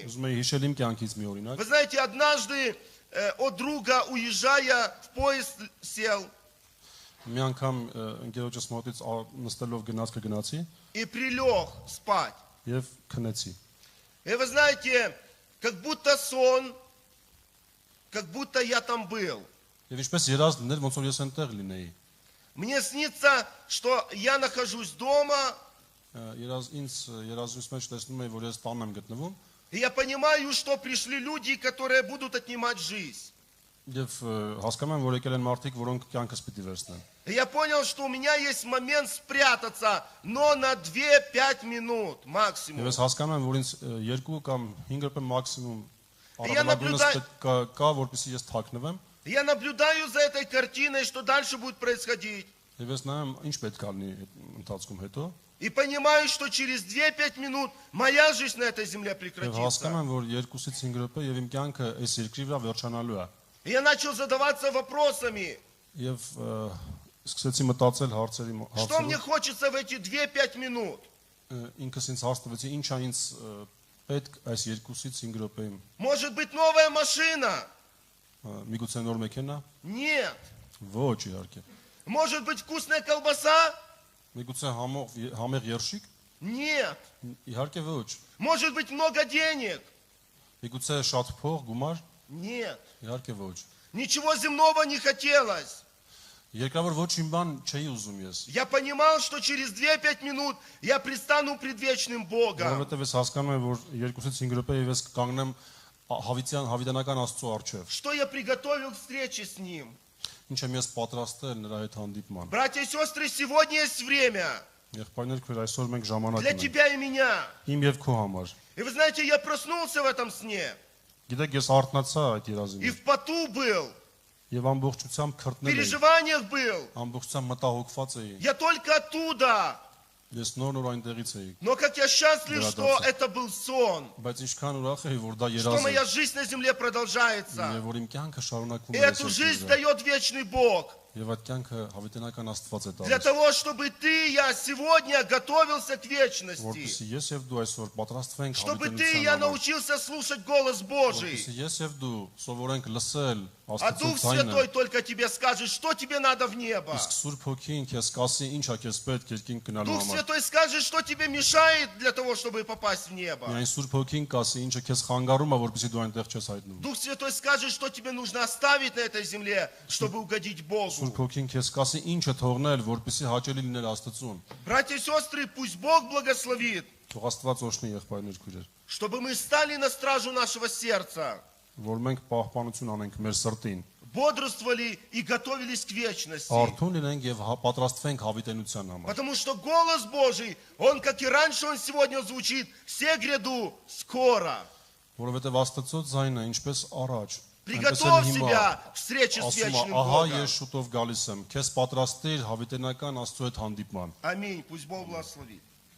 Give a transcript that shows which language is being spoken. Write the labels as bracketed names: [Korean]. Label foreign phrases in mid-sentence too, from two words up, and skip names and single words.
[Armenian] Ուզում եմ հիշել իմ կյանքից մի օրինակ։ [Russian] Вы знаете, однажды от друга, уезжая, в поезд сел [Armenian] Մի անգամ ընկերոջս մոտից նստելով գնաց կգնացի [Russian] и прилег спать. [Armenian] եւ քնեցի։ [Russian] И вы знаете, как будто сон, как будто я там был. [Armenian] Եվ ինչպես երազ լիներ, ոնց որ ես այնտեղ լինեի։ [Russian] Мне снится, что я нахожусь дома, [Armenian] Երազույց մեջ տեսնում եմ, որ ես տան եմ գտնվում [Russian] и я понимаю, что пришли люди, которые будут отнимать жизнь. [Armenian] եւ հասկանում եմ, որ եկել են մարդիկ, որոնք կյանքս պիտի վերցնեն։ [Russian] И я понял, что у меня есть момент спрятаться, но на 2-5 минут [Armenian] Եվ [Russian] максимум. [Armenian] ես հասկանում եմ, որ ինձ 2 կամ 5 րոպե մաքսիմում [Russian] Я наблюдаю- [Armenian] կա, որպեսզի ես թաքնվեմ [Russian] Я наблюдаю за этой картиной, что дальше будет происходить. [Armenian] եւ ես նայեմ ինչ պետք է լինի այդ ընթացքում հետո [Russian] И понимаю, что через 2-5 минут моя жизнь на этой земле [Armenian] եւ [Russian] прекратится. [Armenian] հասկանում եմ, որ 2-ից 5 րոպե եւ իմ կյանքը այս երկրի վրա վերջանալու է։ [Russian] И я начал задаваться вопросами, [Armenian] Եվ սկսեցի մտածել [Russian] что мне [Armenian] հարցերով [Russian] хочется в эти 2-5 минут. [Armenian] ինքս ինձ հարց տվեցի ինչ է ինձ պետք այս 2-ից 5 րոպեում [Russian] Может быть, новая машина? [Armenian] միգուցե նոր մեքենա [Russian] Нет. [Armenian] ոչ իհարկե [Russian] Может быть, вкусная колбаса? [Armenian] միգուցե համեղ երշիկ [Russian] Нет. [Armenian] իհարկե ոչ [Russian] Может быть, много денег? [Armenian] միգուցե շատ փող գումար [Russian] Нет. [Armenian] իհարկե ոչ [Russian] Ничего земного не хотелось. [Armenian] երկրավոր ոչ իմ բան չէի ուզում ես [Russian] Я понимал, что через 2-5 минут я предстану пред вечным Богом. [Armenian] որովհետև ես հասկանում եմ որ 2-ից 5 րոպե եւ ես կանգնեմ հավիտյանական Աստծո առջև [Russian] Что я приготовил к встрече с Ним. [Armenian] ինչ եմ ես պատրաստել нրա հետ հանդիպման [Russian] Братья и сестры, сегодня есть время [Armenian] եղբայրներ քույր այսօր մենք ժամանակ [Russian] для [Armenian] ունենք [Russian] тебя и меня. [Armenian] իմ եւ քո համար [Russian] И вы знаете, я проснулся в этом сне. [Armenian] Գիտեք, ես արթնացա այդ [Russian] И [Armenian] երազին [Russian] в поту был. [Armenian] եւ ամբողջությամբ [Russian] В [Armenian] քրտնել էի, [Russian] переживаниях был. [Armenian] ամբողջությամբ մտահոգված էի։ [Russian] Я только оттуда. [Armenian] Ես նոր այնտեղից էի, [Russian] Но как я счастлив, что Градация. это был сон. [Armenian] բայց ինչքան ուրախ էի, որ դա [Russian] Что [Armenian] երազ [Russian] моя [Armenian] է, [Russian] жизнь на земле продолжается. [Armenian] եւ որ իմ կյանքը շարունակվում [Russian] И [Armenian] է [Russian] эту жизнь дает вечный Бог. [Armenian] Եվ այդ կյանքը հավիտենական Աստված է [Russian] Для [Armenian] տալիս, [Russian] того, чтобы ты и я сегодня готовился к вечности. [Armenian] որպեսզի ես եւ дու այսօր պատրաստվենք [Russian] Чтобы ты и я [Armenian] հավիտենության համար, [Russian] научился слушать голос Божий. [Armenian] որպեսզի ես եւ դու սովորենք լսել [Russian] А [Armenian] Աստծո [Russian] Дух [Armenian] ձայնը, [Russian] Святой только тебе скажет, что тебе надо в небо. [Armenian] իսկ Սուրբ Հոգին քեզ կասի ինչ է քեզ պետք երկին գնալու [Russian] Дух [Armenian] համար։ [Russian] Святой скажет, что тебе мешает для того, чтобы попасть в небо. [Armenian] Միայն Սուրբ Հոգին կասի ինչը քեզ խանգարում է, որպեսզի դու այնտեղ չես հայտնվում։ [Russian] Дух Святой скажет, что тебе нужно оставить на этой земле, чтобы угодить Богу. [Armenian] Սուրբ Հոգին քեզ կասի ինչը թողնել, որպեսզի հաճելի լիներ Աստծուն։ [Russian] Братья и сестры, пусть Бог благословит, [Armenian] Թող Աստված օշնի եղբայրներ քույրեր, [Russian] чтобы мы стали на стражу нашего сердца, [Armenian] որ մենք պահպանություն անենք մեր սրտին, [Russian] бодрствовали и готовились к вечности. [Armenian] արթուն լինենք եւ պատրաստվենք հավիտենության համար։ [Russian] Потому что голос Божий, он, как и раньше, он сегодня звучит, все гряду скоро. [Armenian] Որովհետեւ Աստծո ձայնը ինչպես առաջ, այնպես [Russian] Приготовь [Armenian] էլ հիմա [Russian] себя к встрече с [Armenian] ասում է, [Russian] вечным [Armenian] ահա [Russian] Богом. [Armenian] ես շուտով գալիս եմ, քեզ պատրաստիր հավիտենական Աստծո հետ հանդիպման։ [Russian] Аминь. Пусть Бог благословит.